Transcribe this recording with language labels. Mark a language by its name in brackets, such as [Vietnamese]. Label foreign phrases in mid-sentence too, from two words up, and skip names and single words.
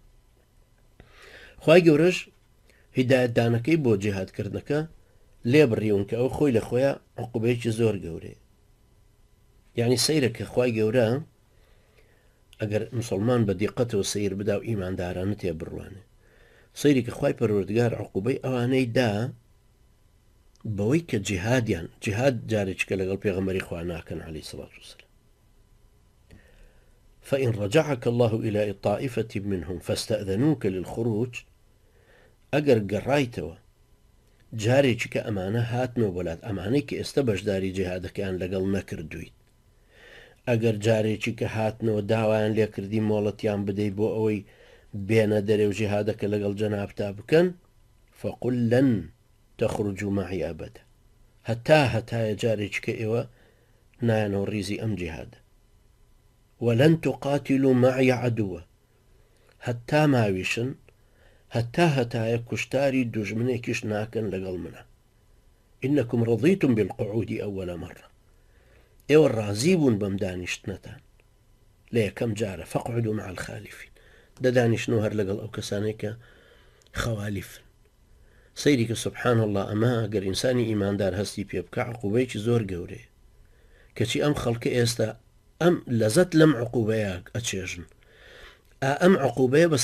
[Central Kurdish] خوای گەورەش هیدایەتدانەکەی بۆ جیهادکردنەکە لێ بڕیون کە ئەو خۆی لە خۆیان عقوبەیەکی زۆر گەورەیە یعنی سەیرە کە خوای گەورە ئەگەر مسلمان بە دیقەتەوە سیر بدا و ئیماندارانە تێ بڕوانێ سەیری کە خوای پەروەردگار عقوبەی ئەوانەی دا بەوەی کە جیهادیان جیهاد جارێککە لەگەڵ پێغەمبەری خوا ناکەن عەلەیهی السەڵاتو وەسەلام [Arabic] فإن رجعك الله إلى طائفة منهم فاستأذنوك للخروج [Central Kurdish] ئەگەر گەڕایتەوە جارێکی کە ئەمانە هاتنەوە بۆلات ئەمانەی کە ئێستا بەشداری جیهادەکەیان لەگەڵ نەکردویت ئەگەر جارێکی کە هاتنەوە داوایان لێکردی مۆڵەتیان بدەیت بۆ ئەوەی بێنە دەرێ و جیهادەکە لەگەڵ جەنابتا بکەن [Arabic] فقل لن تخرجوا معي أبدا [Central Kurdish] هەتایە جارێکی کە ئێوە نایەنەوە ڕیزی ئەم جیهادە [Arabic] ولن تقاتلوا معي عدوا [Central Kurdish] هەتا ماویشن هەتایە کوشتاری دوژمنێکیش ناکەن لەگەڵ منە [Arabic] إنكم رضيتم بالقعود أول مرة [Central Kurdish] ئێوە ڕازی بوون بەم دانیشتنەتان لە یەکەم جارە فەقعدوا [Arabic] مع الخالفین [Central Kurdish] دەدانیشتنەوە هەر لەگەڵ ئەو کەسانەی کە خەوالیفن سەیری کە [Arabic] سبحان الله [Central Kurdish] ئەمە ئەگەر ئینسانی ئیماندار هەستی پێ بکە عقوبەیەکی زۆر گەورەیە کەچی ئەم خەڵکە ئێستا ئەم لەزەت لەم عقوبەیە ئەچێژن ئەم عقوبەیە بە